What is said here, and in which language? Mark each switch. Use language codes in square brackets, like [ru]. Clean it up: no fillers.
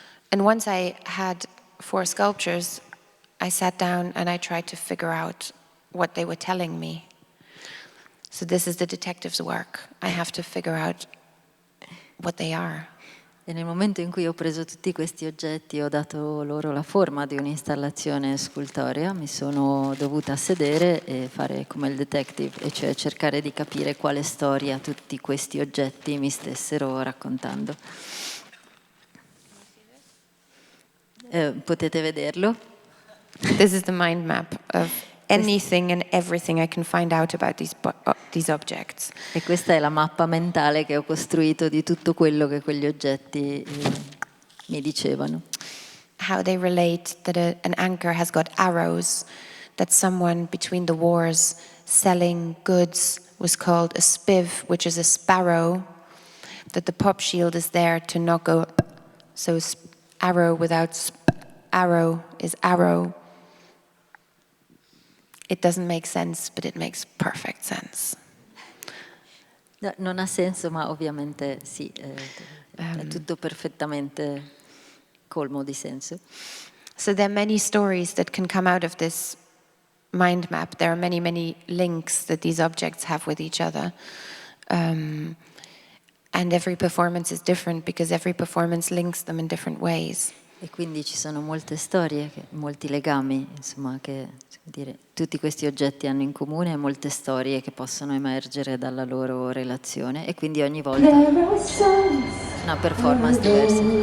[en] And once I had 4 sculptures, I sat down and I tried to figure out what they were telling me. So this is the detective's work. I have to figure out what they are. [it] E nel momento in cui ho preso tutti questi oggetti e ho dato loro la forma di un'installazione scultorea, mi sono dovuta sedere e fare come il detective, e cioè cercare di capire quale storia tutti questi oggetti mi stessero raccontando. Potete vederlo? [en] This is the mind map of anything and everything I can find out about these objects. [it] E questa è la mappa mentale che ho costruito di tutto quello che quegli oggetti mi dicevano. [en] How they relate that an anchor has got arrows, that someone between the wars selling goods was called a spiv, which is a sparrow, that the pop shield is there to not go, so arrow without arrow is arrow. It doesn't make sense, but it makes perfect sense. [it] No, non ha senso, ma ovviamente sì, è tutto perfettamente colmo di senso. [en] So there are many stories that can come out of this mind map. There are many, many links that these objects have with each other. And every performance is different because every performance links them in different ways. [it] E quindi ci sono molte storie, molti legami, insomma, che tutti questi oggetti hanno in comune e molte storie che possono emergere dalla loro relazione, e quindi ogni volta una performance diversa.